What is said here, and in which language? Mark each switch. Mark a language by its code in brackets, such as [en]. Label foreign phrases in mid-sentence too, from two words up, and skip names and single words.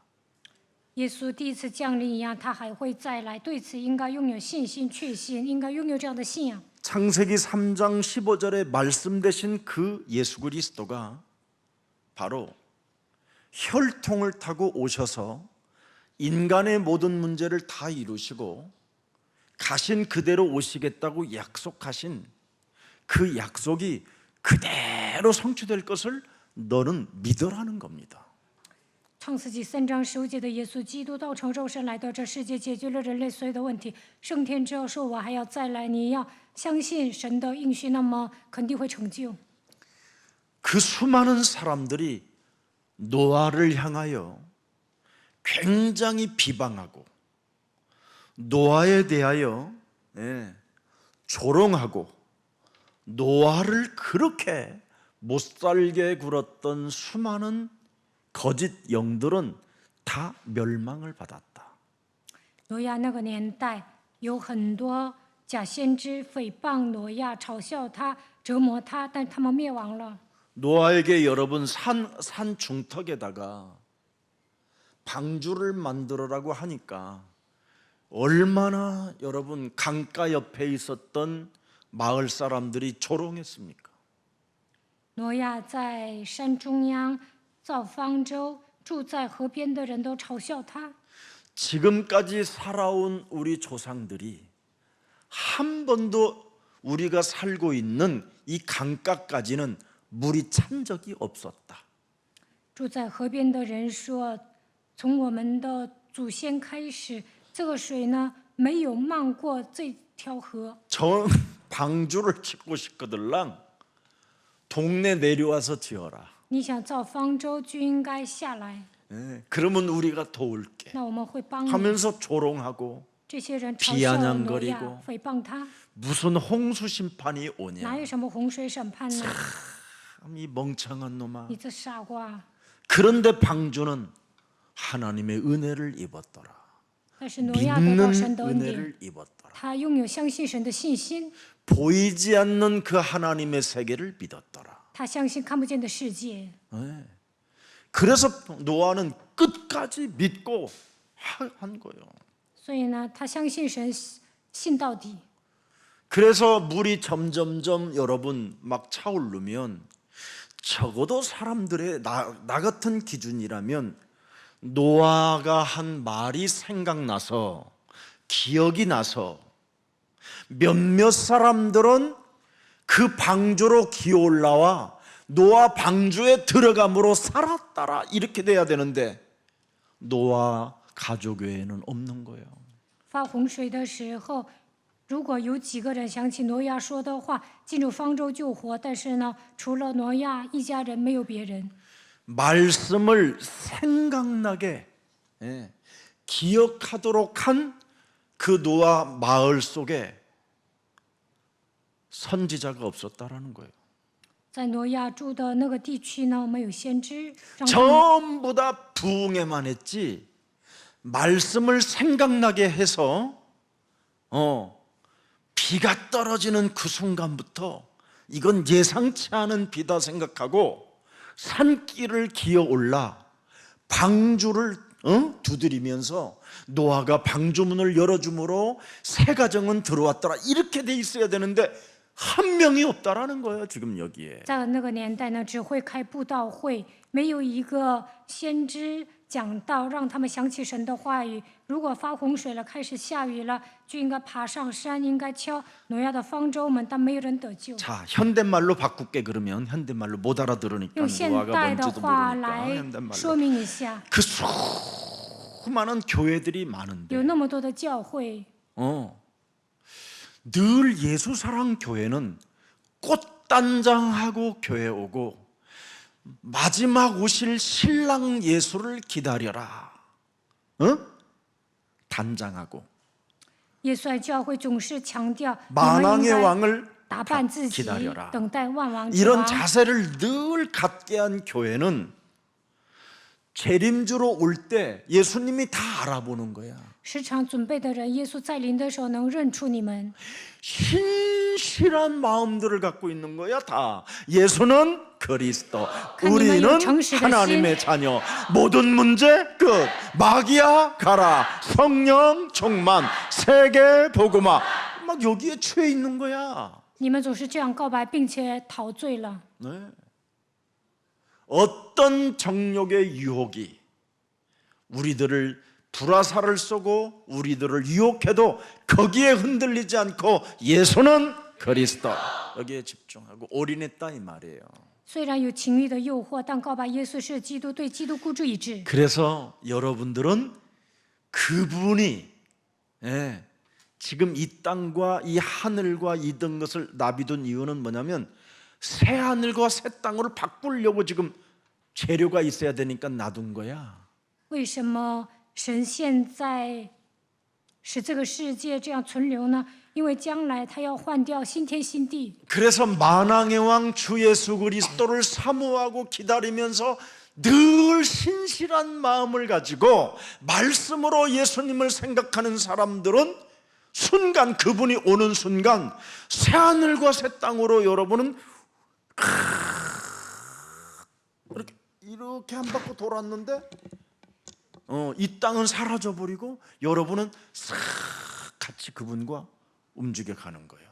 [zh] 耶稣第一次降临一样，他还会再来，对此应该拥有信心、确信，应该拥有这样的信仰。 [ko] 창세기 3장 15절에 말씀되신 그 예수 그리스도가 바로 혈통을 타고 오셔서 인간의 모든 문제를 다 이루시고 가신 그대로 오시겠다고 약속하신 그 약속이 그대로 성취될 것을 너는 믿으라는 겁니다. [zh] 创世纪3章15节的耶稣基督道成肉身来到这世界，解决了人类所有的问题。升天之后说：“我还要再来。”你要相信神的应许，那么肯定会成就。 [ko] 그 수많은 사람들이 노아를 향하여 굉장히 비방하고 노아에 대하여 조롱하고 노아를 그렇게 못살게 굴었던 수많은 거짓 영들은 다 멸망을 받았다. [zh] 挪亚那个年代有很多假先知诽谤挪亚，嘲笑他，折磨他，但他们灭亡了。 [ko] 노아에게 여러분 산 중턱에다가 방주를 만들어라고 하니까 얼마나 여러분 강가 옆에 있었던 마을 사람들이 조롱했습니까? [zh] 挪亚在山中央造方舟，住在河边的人都嘲笑他。 [ko] 지금까지 살아온 우리 조상들이 한 번도 우리가 살고 있는 이 강가까지는 물이 찬 적이 없었다. [zh] 住在河边的人说，从我们的祖先开始，这个水呢没有漫过这条河。 [ko] 저 방주를 짓고 싶거들랑 동네 내려와서 지어라. [zh] 你想造方舟就应该下来， [ko] 그러면 우리가 도울게 [zh] 那我们会帮你。 [ko] 하면서 조롱하고 [zh] 这些人嘲笑挪亚 [ko] 비아냥거리고 ， [zh] 诽谤他， [ko] 무슨 홍수 심판이 [zh] 哪 [ko] 오냐? [zh] 有什么洪水审判呢？ [ko] 이 멍청한 놈아. [zh] 你这傻瓜！ [ko] 그런데 방주는 하나님의 은혜를 입었더라. [zh] 但是挪亚得到神 [ko] 믿는 [zh] 的恩典， [ko] 은혜를 입었더라. [zh] 他拥有相信神的信心， [ko] 보이지 않는 그 하나님의 세계를 믿었더라. [zh] 他相信看不见的世界。 [ko] 그래서 노아는 끝까지 믿고 한 거예요. [zh] 所以呢，他相信神，信到底。 [ko] 그래서 물이 점점점 여러분 막 차오르면 적어도 사람들의 나 같은 기준이라면 노아가 한 말이 생각나서 기억이 나서 몇몇 사람들은 그 방주로 기어올라와 노아 방주에 들어감으로 살았더라 이렇게 돼야 되는데 노아 가족 외에는 없는 거예요. [zh] 发洪水的时候，如果有几个人想起挪亚说的话，进入方舟救活，但是呢，除了挪亚一家人，没有别人。 [ko] 말씀을 생각나게 기억하도록 한 그 노아 마을 속에 선지자가 없었다라는 거예요. [zh] 在挪亚住的那个地区呢，没有先知，让他们 [ko] 전부 다 부흥에만 했지 말씀을 생각나게 해서 비가 떨어지는 그 순간부터 이건 예상치 않은 비다 생각하고 산길을 기어 올라 방주를 두드리면서 노아가 방주문을 열어줌으로 새 가정은 들어왔더라 이렇게 돼 있어야 되는데 한 명이 없다라는 거예요 지금 여기에. [zh] 在那个年代呢，只会开布道会，没有一个先知讲道，让他们想起神的话语。如果发洪水了，开始下雨了，就应该爬上山，应该敲挪亚的方舟门，但没有人得救。 [ko] 자 현대말로 바꿀게 그러면 현대말로 못 알아들으니까 [zh] 用现 [ko] 노아가 [zh] 代的 [ko] 뭔지도 [zh] 话 [ko] 모르니까 [zh] 来 [ko] 현대말로 [zh] 说明一下， [ko] 그 수많은 교회들이 [zh] 有 [ko] 많은데 [zh] 那么多的教会， [ko] 늘 예수사랑 교회는 꽃단장하고 교회 오고 마지막 오실 신랑 예수를 기다려라. 단장하고 [zh] 耶稣爱教会总是强调你们 [ko] 만왕의 [zh] 应该 [ko] 왕을 [zh] 打扮自己 [ko] 기다려라. ， [zh] 等待万王之 [ko] 이런 [zh] 王。 [ko] 자세를 늘 갖게 한 교회는 재림주로 올 때 예수님이 다 알아보는 거야. [zh] 时常准备的人，耶稣再临的时候能认出你们。 [ko] 신실한 마음들을 갖고 있는 거야 다. 예수는 그리스도, 하나님은 우리는 정실하신- 하나님의 자녀. 모든 문제 끝. 마귀야 가라. 성령 충만. 세계 복음화. 막 여기에 취해 있는 거야. [zh] 你们总是这样告白，并且陶醉了。 [ko] 네. 어떤 정욕의 유혹이 우리들을 불화살을 쏘고 우리들을 유혹해도 거기에 흔들리지 않고 예수는 그리스도 여기에 집중하고 올인했다 이 말이에요. [zh] 虽然有情欲的诱惑，但告白耶稣是基督，对基督孤注一掷。 [ko] 그래서 여러분들은 그분이 지금 이 땅과 이 하늘과 이던 것을 놔비둔 이유는 뭐냐면 새 하늘과 새 땅으로 바꾸려고 지금 재료가 있어야 되니까 놔둔 거야. [zh] 为什么神现在使这个世界这样存留呢？因为将来他要换掉新天新地。 [ko] 그래서 만왕의 왕 주 예수 그리스도를 사모하고 기다리면서 늘 신실한 마음을 가지고 말씀으로 예수님을 생각하는 사람들은 순간 그분이 오는 순간 새 하늘과 새 땅으로 여러분은 이렇게 한 바퀴 돌았는데 이 땅은 사라져 버리고 여러분은 싹 같이 그분과 움직여 가는 거예요.